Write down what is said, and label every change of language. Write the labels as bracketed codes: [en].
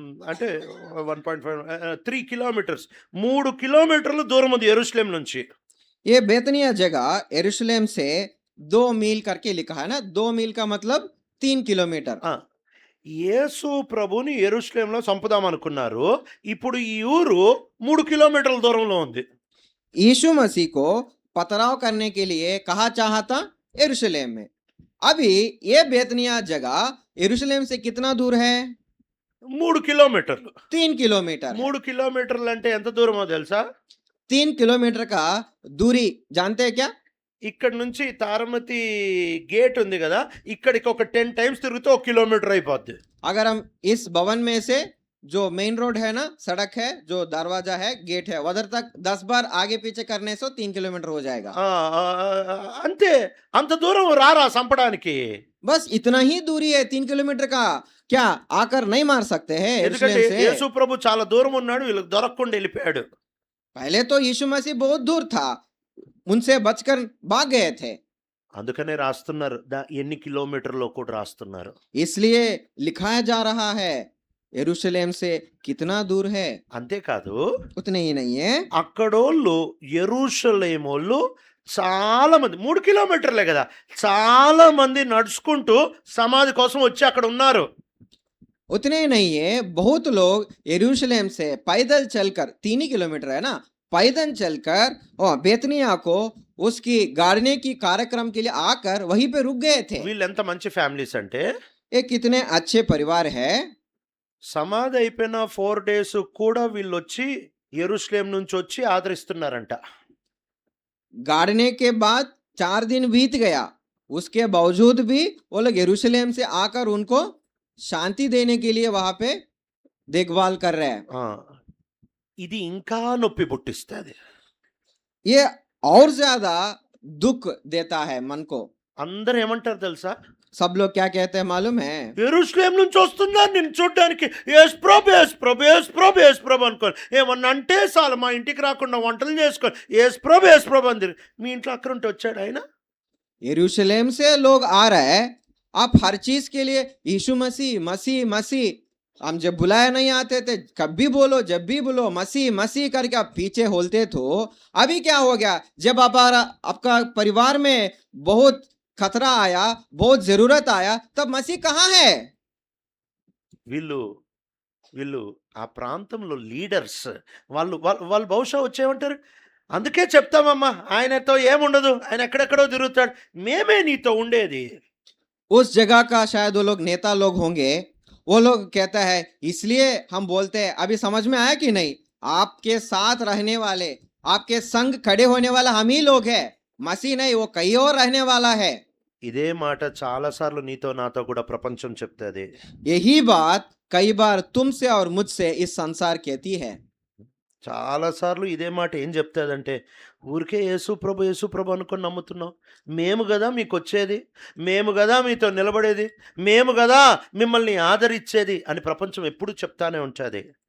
[te] అంటే 1.5 3 కిలోమీటర్స్, 3 కిలోమీటర్లు దూరం ఉంది యెరూషలేం నుంచి. [hi] ये बेतनिया जगह यरूशलेम से 2 मील करके लिखा है ना। 2 मील का मतलब 3 किलोमीटर। [te] ఆ, యేసు ప్రభుని యెరూషలేంలో చంపుదాం అనుకున్నారు. ఇప్పుడు ఈ ఊరు 3 కిలోమీటర్ల దూరంలో ఉంది. [hi] यीशु मसीह को पथराव करने के लिए कहा चाहा था यरूशलेम में। अभी ये बेतनिया जगह यरूशलेम से कितना दूर है। [te] 3 కిలోమీటర్లు. [hi] 3 किलोमीटर। [te] 3 కిలోమీటర్లు అంటే ఎంత దూరమో తెలుసా. [hi] 3 किलोमीटर का दूरी जानते हैं क्या। [te] ఇక్కడ నుంచి తారమతి గేట్ ఉంది కదా, ఇక్కడికి ఒక 10 టైమ్స్ తిరిగితే 1 కిలోమీటర్ అయిపోద్ది. [hi] अगर हम इस भवन में से जो मेन रोड है ना, सड़क है, जो दरवाजा है, गेट है, उधर तक 10 बार आगे पीछे करने से 3 किलोमीटर हो जाएगा। [te] అంతే, అంత దూరం రారా సంపడానికి. [hi] बस इतना ही दूरी है 3 किलोमीटर का। क्या आकर नहीं मार सकते हैं [te] ఎందుకంటే [hi] यरूशलेम से। [te] యేసు ప్రభు చాలా దూరం ఉన్నాడు, వీళ్ళకి దొరకకుండా వెళ్ళిపోయాడు. [hi] पहले तो यीशु मसीह बहुत दूर था, उनसे बचकर भाग गए थे। [te] అందుకనే రాస్తున్నారు, ఎన్ని కిలోమీటర్లో కూడా రాస్తున్నారు. [hi] इसलिए लिखाया जा रहा है यरूशलेम से कितना दूर है। [te] అంతేకాదు, [hi] उतने ही नहीं है। [te] అక్కడోళ్ళు యెరూషలేమోళ్ళు చాలా మంది, 3 కిలోమీటర్లే కదా, చాలా మంది నడుచుకుంటూ సమాధి కోసం వచ్చి అక్కడ ఉన్నారు. [hi] उतने ही नहीं है, बहुत लोग यरूशलेम से पैदल चलकर 3 ही किलोमीटर है ना, पैदल चलकर और बेतनिया को उसकी गाड़ने की कार्यक्रम के लिए आकर वहीं पे रुक गए थे। [te] వీళ్ళు ఎంత మంచి ఫ్యామిలీస్ అంటే, [hi] ये कितने अच्छे परिवार है। [te] సమాధి అయిపోయిన 4 డేస్ కూడా వీళ్ళు వచ్చి యెరూషలేం నుంచి వచ్చి ఆదరిస్తున్నారంట. [hi] गाड़ने के बाद 4 दिन बीत गया, उसके बावजूद भी वो लोग यरूशलेम से आकर उनको शांति देने के लिए वहां पे देखभाल कर रहे हैं। [te] ఆ, ఇది ఇంకా నొప్పి పుట్టిస్తుంది. [hi] ये और ज्यादा दुख देता है मन को। [te] అందరూ ఏమంటారు తెలుసా, [hi] सब लोग क्या कहते हैं मालूम है। [te] యెరూషలేం నుంచి వస్తున్నారు నిన్ను చూడడానికి, యేసు ప్రభు యేసు ప్రభు యేసు ప్రభు యేసు ప్రభు అనుకోని ఏమన్నా అంటే చాలు మా ఇంటికి రాకుండా వంటలు చేసుకొని యేసు ప్రభు అంది. మీ ఇంట్లో అక్కడ ఉంటే వచ్చాడు ఆయన. [hi] यरूशलेम से लोग आ रहे हैं, आप हर चीज के लिए यीशु मसीह मसीह मसीह, हम जब बुलाए नहीं आते थे, कभी बोलो जब भी बोलो मसीह मसीह करके आप पीछे होलते तो। अभी क्या हो गया, जब आपका परिवार में बहुत खतरा आया, बहुत जरूरत आया, तब मसीह कहाँ है। [te] వీళ్ళు వీళ్ళు ఆ ప్రాంతంలో లీడర్స్, వాళ్ళు వాళ్ళు బహుశా వచ్చేమంటారు, అందుకే చెప్తామమ్మా ఆయనతో ఏముండదు, ఆయన ఎక్కడెక్కడో తిరుగుతాడు, మేమే నీతో ఉండేది. [hi] उस जगह का शायद वो लोग नेता लोग होंगे। वो लोग कहता है इसलिए हम बोलते हैं। अभी समझ में आया कि नहीं, आपके साथ रहने वाले, आपके संग खड़े होने वाला हम ही लोग हैं, मसीह नहीं, वो कहीं और रहने वाला है। [te] ఇదే మాట చాలాసార్లు నీతో నాతో కూడా ప్రపంచం చెప్తుంది. [hi] यही बात कई बार तुमसे और मुझसे इस संसार कहती है। [te] చాలాసార్లు ఇదే మాట ఏం చెప్తుందంటే, ఊరికే యేసు ప్రభు అనుకొని నమ్ముతున్నాం, మేము కదా మీకు వచ్చేది, మేము కదా మీతో నిలబడేది, మేము కదా మిమ్మల్ని ఆదరించేది అని ప్రపంచం ఎప్పుడు చెప్తానే ఉంటుంది.